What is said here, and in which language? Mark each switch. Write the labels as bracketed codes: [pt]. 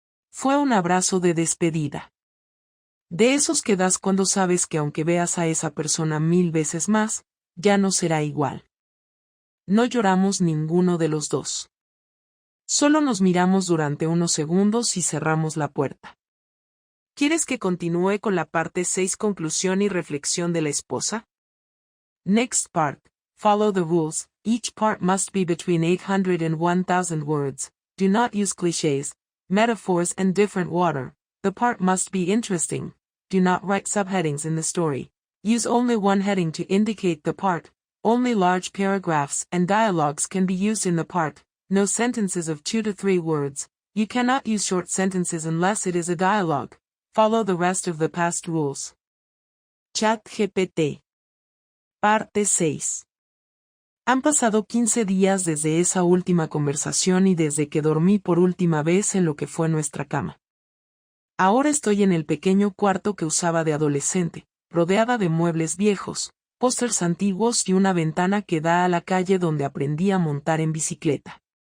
[es] Fue un abrazo de despedida. De esos que das cuando sabes que aunque veas a esa persona 1000 veces más, ya no será igual. No lloramos ninguno de los dos. Solo nos miramos durante unos segundos y cerramos la puerta. ¿Quieres que continúe con la parte 6, conclusión y reflexión de la esposa? [en] Next part. Follow the rules. Each part must be between 800 and 1000 words. Do not use clichés, metaphors and different water. The part must be interesting. Do not write subheadings in the story. Use only one heading to indicate the part. Only large paragraphs and dialogues can be used in the part. No sentences of 2 to 3 words. You cannot use short sentences unless it is a dialogue. Follow the rest of the past rules. [es] ChatGPT. Parte 6. Han pasado 15 días desde esa última conversación y desde que dormí por última vez en lo que fue nuestra cama. Ahora estoy en el pequeño cuarto que usaba de adolescente, rodeada de muebles viejos, pósters antiguos y una ventana que da a la calle donde aprendí a montar en bicicleta.